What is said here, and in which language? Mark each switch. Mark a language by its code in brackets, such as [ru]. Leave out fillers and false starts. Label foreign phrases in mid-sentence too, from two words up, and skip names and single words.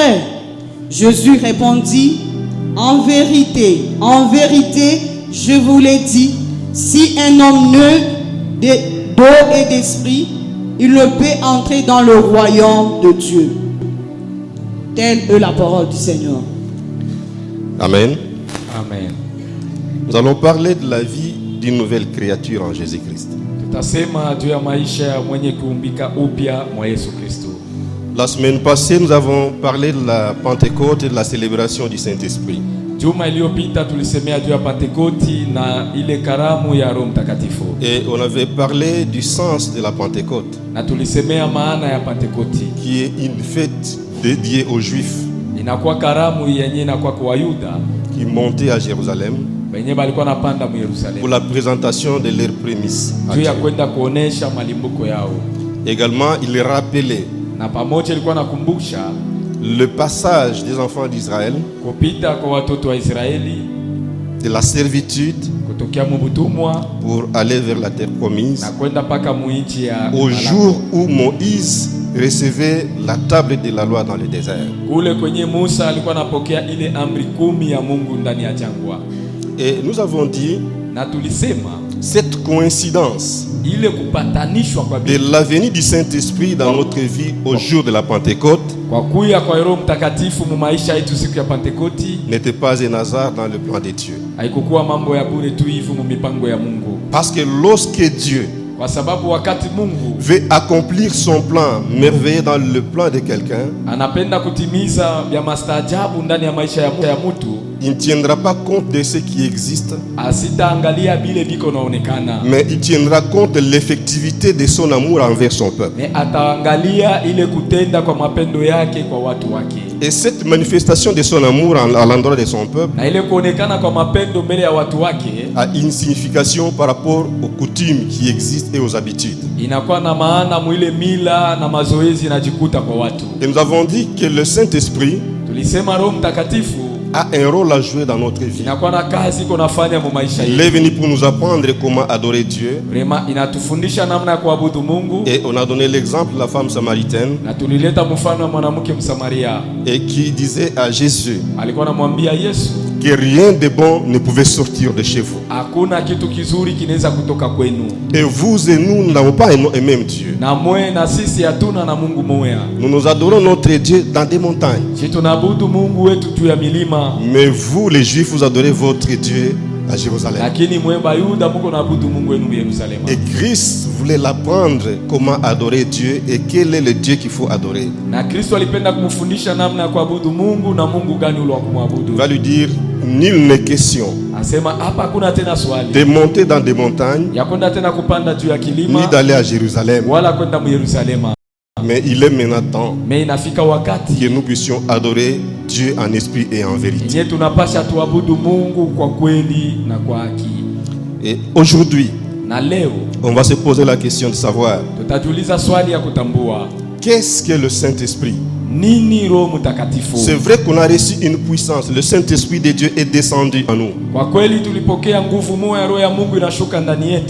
[fr] Jésus répondit, en vérité, je vous l'ai dit, si un homme naît d'eau et d'esprit, il ne peut entrer dans le royaume de Dieu. Telle est la parole du Seigneur. Amen. Amen. Nous allons parler de la vie d'une nouvelle créature en Jésus-Christ. [sw] Tutasema juu ya maisha ya mwenye kuumbika upya mwa Yesu Kristo. [fr] La semaine passée, nous avons parlé de la Pentecôte et de la célébration du Saint-Esprit. [sw] Juma iliyopita tulisemea juu ya Pentekoti na ile karamu ya Roho Mtakatifu. [fr] Et on avait parlé du sens de la Pentecôte, [sw] Na tulisemea maana ya Pentekoti. [fr] qui est une fête dédiée aux Juifs [sw] Inakuwa karamu yenye inakuwa kwa Wayuda [fr] qui montaient à Jérusalem [sw] wenye balikuwa napanda mu Yerusalemu [fr] pour la présentation de leurs prémices à [sw] juu ya [fr] Dieu. [sw] kwenda kuonesha malimbuko yao. [fr] Également, il rappelait [sw] Na pamoja ilikuwa nakumbusha [fr] le passage des enfants d'Israël [sw] kupita kwa watoto wa Israeli [fr] de la servitude [sw] kutokea mu butumwa [fr] pour aller vers la terre promise [sw] na kwenda paka muinchi ya [fr] au [sw] Malako. [fr] jour où Moïse recevait la table de la loi dans le désert. [sw] Kule kwenye Musa alikuwa anapokea ile amri 10 ya Mungu ndani ya jangwa. [fr] Et nous avons dit, [sw] Na tulisema [fr] cette coïncidence [sw] ile kupatanishwa kwa [fr] de la venue du Saint-Esprit dans notre vie au jour de la Pentecôte [sw] kwa kuya kwa Roho Mtakatifu mu maisha yetu siku ya Pentekoti [fr] n'était pas un hasard dans le plan de Dieu. [sw] haikukuwa mambo ya bure tu hivi mu mipango ya Mungu, [fr] Parce que lorsque Dieu [sw] kwa sababu wakati Mungu [fr] veut accomplir son plan merveilleux dans le plan de quelqu'un, [sw] anapenda kutimiza vya mastaajabu ndani ya maisha ya mtu, [fr] il ne tiendra pas compte de ce qui existe, [sw] asitaangalia bile biko naonekana, [fr] mais il tiendra compte de l'effectivité de son amour envers son peuple. [sw] ne ataangalia ile kutenda kwa mapendo yake kwa watu wake. [fr] Et cette manifestation de son amour à l'endroit de son peuple [sw] Na ile kuonekana kwa mapendo mbele ya watu wake [fr] a une signification par rapport aux coutumes qui existent et aux habitudes. [sw] inakuwa na maana mwile mila na mazoezi inajikuta kwa watu. [fr] Et nous avons dit que le Saint-Esprit [sw] Tulisema Roho Mtakatifu [fr] a un rôle à jouer dans notre vie. [sw] inakuwa na kazi iko nafanya mu maisha [fr] Il est [sw] yetu. [fr] venu pour nous apprendre comment adorer Dieu. [sw] Rema inatufundisha namna ya kuabudu Mungu, [fr] Et on a donné l'exemple de la femme samaritaine [sw] na tulileta mfano wa mwanamke Msamaria [fr] et qui disait à Jésus [sw] alikuwa anamwambia Yesu, [fr] que rien de bon ne pouvait sortir de chez vous. [sw] hakuna kitu kizuri kinaweza kutoka kwenu, [fr] Et vous et nous, nous n'avons pas un même Dieu. [sw] na mwe na sisi hatuna na Mungu moya. [fr] Nous nous adorons notre Dieu dans des montagnes. [sw] Sisi tunaabudu Mungu wetu juu ya milima, [fr] Mais vous, les Juifs, vous adorez votre Dieu à Jérusalem. [sw] lakini mwe Bayuda muko naabudu Mungu wenu Yerusalemu. [fr] Et Christ voulait l'apprendre comment adorer Dieu et quel est le Dieu qu'il faut adorer. [sw] Na Kristo alipenda kumfundisha namna ya kuabudu Mungu na Mungu gani ule wa kumwabudu. [fr] Il va lui dire, nul n'est question [sw] Asema hapa hakuna tena swali [fr] de monter dans des montagnes, [sw] ya kwenda tena kupanda juu ya ni kilima [fr] d'aller à Jérusalem. [sw] wala kwenda mu Yerusalema. [fr] Mais il est maintenant temps [sw] Me inafika wakati [fr] que nous puissions adorer Dieu en esprit et en vérité. [sw] yenye tunapasha tuabudu Mungu kwa kweli na kwa haki. [fr] Et aujourd'hui, [sw] Na leo [fr] on va se poser la question de savoir [sw] tutajiuliza swali ya kutambua [fr] qu'est-ce que le Saint-Esprit. [sw] nini Roho Mtakatifu. [fr] C'est vrai qu'on a reçu une puissance. Le Saint-Esprit de Dieu est descendu en nous. [sw] Kwa kweli tulipokea nguvu moja, Roho ya Mungu inashuka ndani yetu,